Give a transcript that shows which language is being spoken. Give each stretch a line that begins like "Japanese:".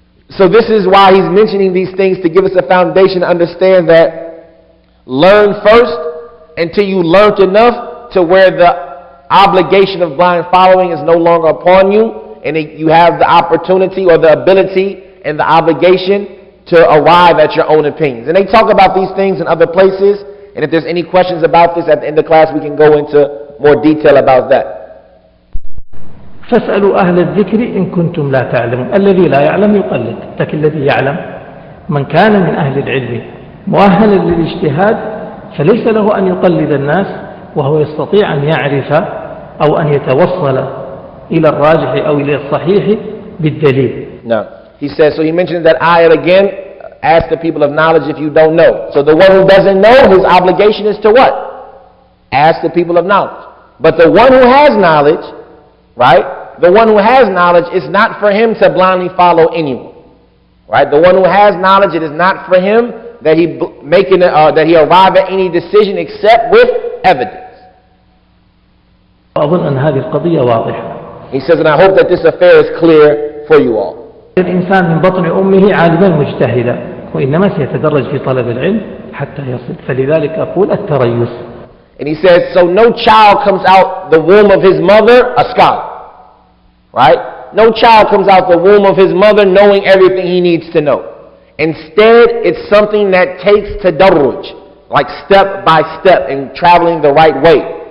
English: So this is why he's mentioning these things, to give us a foundation to understand that learn first until you learned enough to where the obligation of blind following is no longer upon you, and you have the opportunity or the ability and the obligation to arrive at your own opinions. And they talk about these things in other places, and if there's any questions about this at the end of class, we can go into more detail about that.
Arabic: فاسألوا أهل الذكر إن كنتم لا تعلمون. الذي لا يعلم يقلد، لكن الذي يعلم من كان من أهل العلم مؤهلا للاجتهاد فليس له أن يقلد الناس وهو يستطيع أن يعرف أو أن يتوصل إلى الراجح أو إلى الصحيح بالدليل.
English: Now, he says, so he mentions that ayat again, ask the people of knowledge if you don't know. So the one who doesn't know, his obligation is to what? Ask the people of knowledge. But the one who has knowledge, right? The one who has knowledge, it's not for him to blindly follow anyone. Right? The one who has knowledge, it is not for him that he that he arrive at any decision except with evidence.
Arabic: أظن أن هذه القضية واضحة.
English: He says, and I hope that this affair is clear for you all.
Arabic: الإنسان من بطن أمه عالما مجتهدا وإنما سيتدرج في طلب العلم حتى يصل فلذلك أقول التريث.
English: And he says, so no child comes out the womb of his mother a scholar. Right? No child comes out the womb of his mother knowing everything he needs to know. Instead, it's something that takes tadarruj, like step by step and traveling the right way.